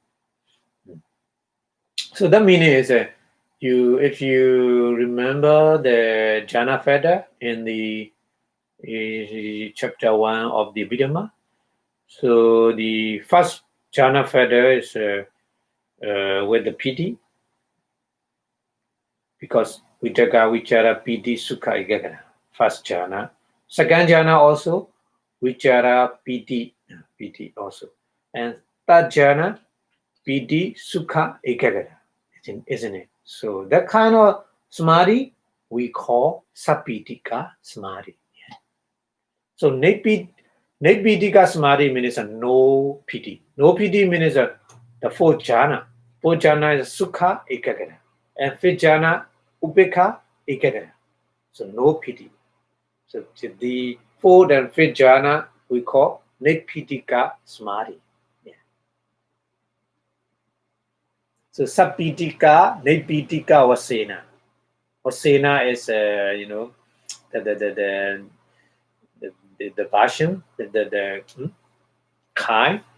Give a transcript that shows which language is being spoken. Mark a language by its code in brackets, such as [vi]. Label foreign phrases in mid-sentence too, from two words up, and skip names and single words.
[en] So that meaning is if you remember the jhana feather in the chapter 1 of the Abhidhamma, so the first jhana feather is with the piti, because [pi] vitaka, vichara, piti, sukha, ekagata. [en] First jhana. Second jhana also [pi] vichara, piti [en] also. [pi] And third jhana, piti, sukha, ekagata. [en] Isn't it? So that kind of samadhi we call [pi] sapitika samadhi. [en] Yeah. So [pi] Nidpitika samadhi [en] means no piti. No piti means the fourth jhana. Fourth jhana is [pi] sukha ekagata. [en] And fifth jhana [pi] upekha ekagata. [en] So no piti. So the fourth and fifth jhana we call [pi] Nidpitika samadhi. So Sapitika, Nipitika, Vasena. [en] Vasena is the passion, the kind.